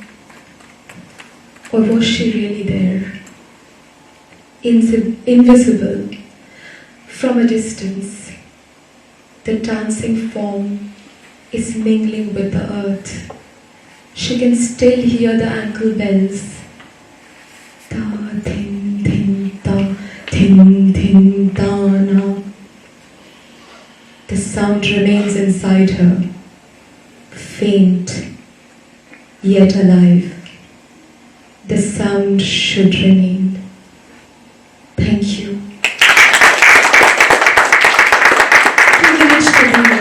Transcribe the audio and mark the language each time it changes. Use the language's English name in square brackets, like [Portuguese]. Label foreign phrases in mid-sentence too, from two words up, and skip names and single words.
[English] Or was she really there? Invisible, from a distance, the dancing form is mingling with the earth. She can still hear the ankle bells. Ta, thin, thin, ta, thin, thin, ta, na. The sound remains inside her, faint, yet alive. The sound should remain. Thank you. Privileged to be here.